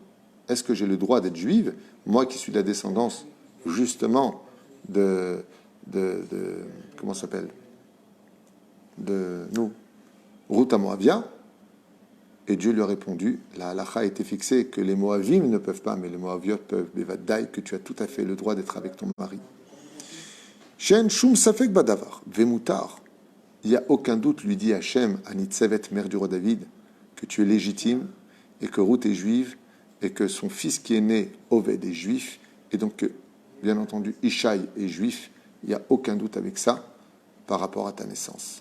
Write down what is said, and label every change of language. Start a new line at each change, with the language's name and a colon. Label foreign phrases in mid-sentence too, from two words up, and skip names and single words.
French: Est-ce que j'ai le droit d'être juive? Moi qui suis de la descendance, justement, comment ça s'appelle? De nous, Ruth à Moabia. Et Dieu lui a répondu, la halakha a été fixée que les Moavim ne peuvent pas, mais les Moaviotes peuvent. Bevadai, que tu as tout à fait le droit d'être avec ton mari.
Hebrew: שאין שום ספק בדבר, ומותר.
French: Il n'y a aucun doute, lui dit Hachem, à Nitzevet, mère du roi David, que tu es légitime, et que Ruth est juive, et que son fils qui est né, Oved, est juif, et donc que, bien entendu, Ishaï est juif. Il n'y a aucun doute avec ça par rapport à ta naissance.